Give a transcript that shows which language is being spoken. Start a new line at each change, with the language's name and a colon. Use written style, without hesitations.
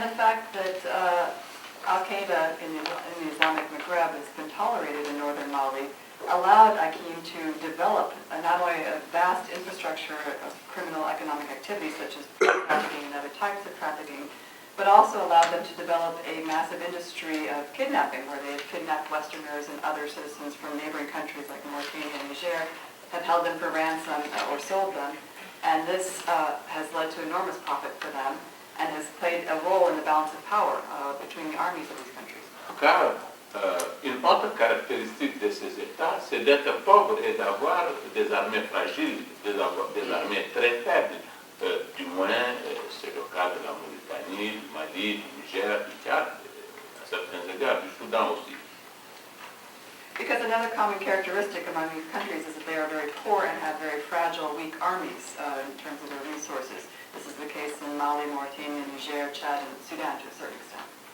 English: And the fact that Al-Qaeda in the Islamic Maghreb has been tolerated in northern Mali allowed Akim to develop not only a vast infrastructure of criminal economic activities such as trafficking and other types of trafficking, but also allowed them to develop a massive industry of kidnapping, where they had kidnapped Westerners and other citizens from neighboring countries like Mauritania and Niger, have held them for ransom or sold them. And this has led to enormous profit for them and has played a role in the balance of power between the armies of these countries.
French: Car une autre caractéristique de ces États, c'est d'être pauvres et d'avoir des armées fragiles, des armées très faibles. Du moins, c'est le cas de la Mauritanie, du Mali, du Niger, du Tchad, à certains égards, du Soudan aussi.
English: Because another common characteristic among these countries is that they are very poor and have very fragile, weak armies in terms of their resources. This is the case in Mali, Mauritania, Niger, Chad, and Sudan to a certain extent.